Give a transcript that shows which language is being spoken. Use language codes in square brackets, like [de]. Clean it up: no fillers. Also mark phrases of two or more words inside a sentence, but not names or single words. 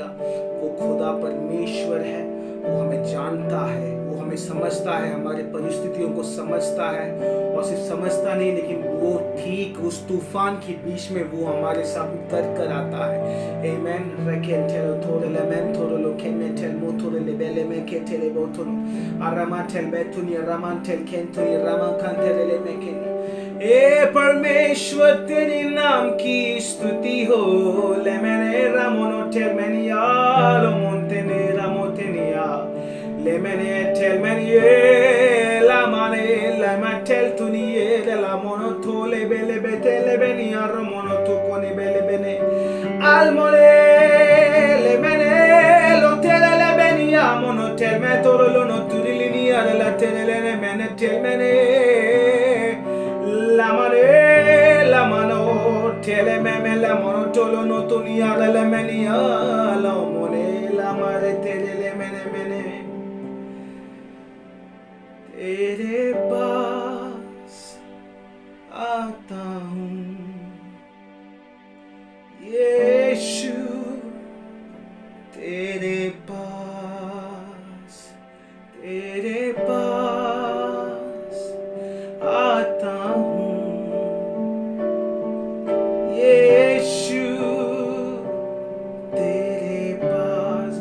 [hi] वो खुदा परमेश्वर है, वो हमें जानता है, वो हमें समझता है, हमारे परिस्थितियों को समझता है। और सिर्फ समझता नहीं, लेकिन वो ठीक उस तूफान के बीच में वो हमारे साथ उतर कर आता है। आमीन। रकेल टेल थोड़े लेमेन थोड़े लोके में टेल मो थोड़े लेबेले में के टेले बोतुन आरामा टेल बेतुनी रामान टेल केंतुनी रामान कांटेले ले में के ए परमेश्वर तेरे नाम की स्तुति हो। लेमेने रामोनो टेल मेनिया लोमोंटेने रामोटेनिया लेमेने टेल मेनिए लामाने लामा टेल तुनिए la mono tole bele betele beni armono to koni bele bene almone le mene lo tele le beni amono tel me toro lo no turilini ala tele le mene tel mene la mano tele me la mono tolo no tuni ala le meni ala mone la mare tele le mene mene tere पास आता हूँ यीशु तेरे पास आता हूँ यीशु तेरे पास।